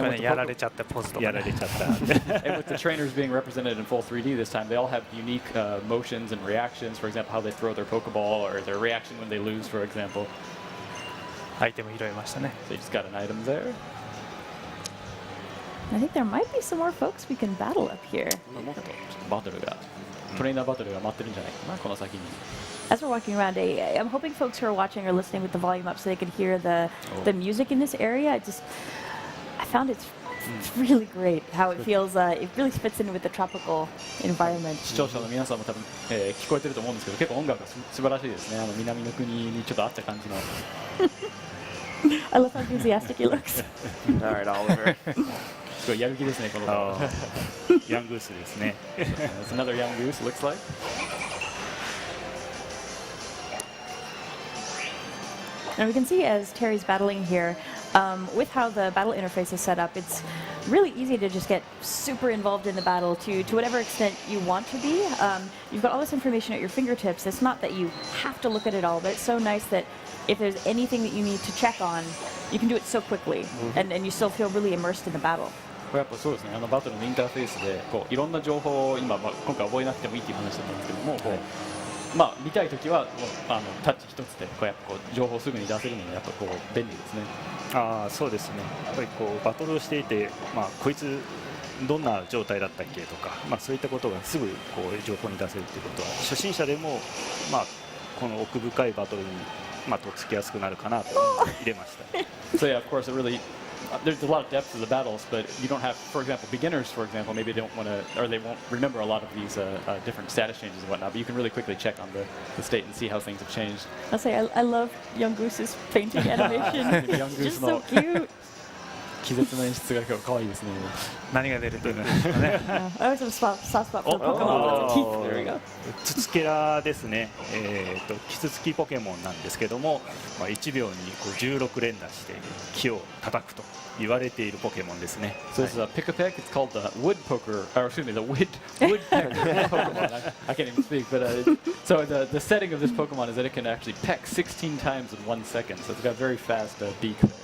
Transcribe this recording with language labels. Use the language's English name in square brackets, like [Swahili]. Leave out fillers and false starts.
[Japanese] やられちゃったポーズとか、やられちゃった。 [English] And with the trainers being represented in full 3D this time, they all have unique motions and reactions. For example, how they throw their Pokeball or their reaction when they lose, for example. [Japanese] アイテム拾いましたね。 [English] So you just got an item there. I think there might be some more folks we can battle up here. [Japanese] もっとバトルが、トレーナーバトルが待ってるんじゃないかな、この先に。 [English] As we're walking around, I'm hoping folks who are watching are listening with the volume up so they can hear the music in this area. I found it's really great how it feels. It really fits in with the tropical environment. [Japanese] 視聴者の皆さんも多分、聞こえてると思うんですけど、結構音楽が素晴らしいですね。南の国にちょっと合った感じの。 [English] I love how enthusiastic he looks. All right, Oliver. [Japanese] すごいやる気ですね、この子。ヤングースですね。 [English] It's another young goose, looks like. And we can see as Terry's battling here, with how the battle interface is set up, it's really easy to just get super involved in the battle to whatever extent you want to be. You've got all this information at your fingertips. It's not that you have to look at it all, but it's so nice that if there's anything that you need to check on, you can do it so quickly, and you still feel really immersed in the battle. [Japanese] これやっぱそうですね、バトルのインターフェースでこういろんな情報を今、今回覚えなくてもいいっていう話だったんですけども、こうまあ、見たいときはもうタッチ一つでこうやっぱこう情報をすぐに出せるのがやっぱこう便利ですね。ああ、そうですね。やっぱりこうバトルをしていて、まあ、こいつどんな状態だったっけとか、まあ、そういったことがすぐこう情報に出せるということは初心者でも、まあ、この奥深いバトルに、まあ、とっつきやすくなるかなと入れました。 [English] So yeah, of course, it really there's a lot of depth to the battles, but you don't have, for example, beginners, for example, maybe they don't want to, or they won't remember a lot of these different status changes and whatnot. But you can really quickly check on the state and see how things have changed. I'll say I love Young Goose's painting animation. Young It's Goose just so cute. [Japanese] 気絶の演出が今日可愛いですね。何が出るというんですかね。 [English] I always have a soft spot for Pokemon with teeth. There we go. [Japanese] ツツケラですね。キツツキポケモンなんですけども、まあ、1秒にこう16連打して木を叩くと言われているポケモンですね。 [English] So this is a Pick-a-Peck. It's called the Woodpoker, or excuse me, the Woodpecker Pokemon. I can't even speak, but so the setting of this Pokemon is that it can actually peck 16 times in 1 second. So it's got a very fast beak.